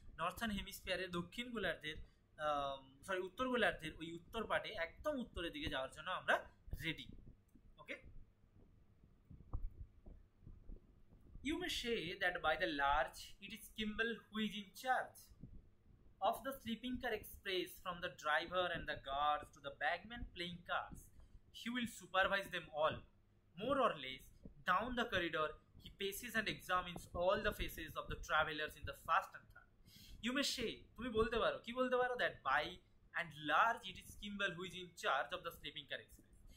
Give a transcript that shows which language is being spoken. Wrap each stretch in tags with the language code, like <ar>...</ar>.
<bn>Northern হেমিস্ফিয়ারের দক্ষিণ গোলার্ধের উত্তর গোলার্ধের ওই উত্তর পাটে একদম উত্তরের দিকে যাওয়ার জন্য আমরা ready.</bn> <en>Okay, you may say that by the large it is Kimball who is in charge of the sleeping car express, from the driver and the guards to the bagmen playing cars. He will supervise them all, more or less. Down the corridor he paces and examines all the faces of the travelers in the first and third. You may say,</en> <bn>তুমি বলতে পারো, কি বলতে পারো?</bn> <en>that by and large it is Kimball who is in charge of the sleeping car express.</en>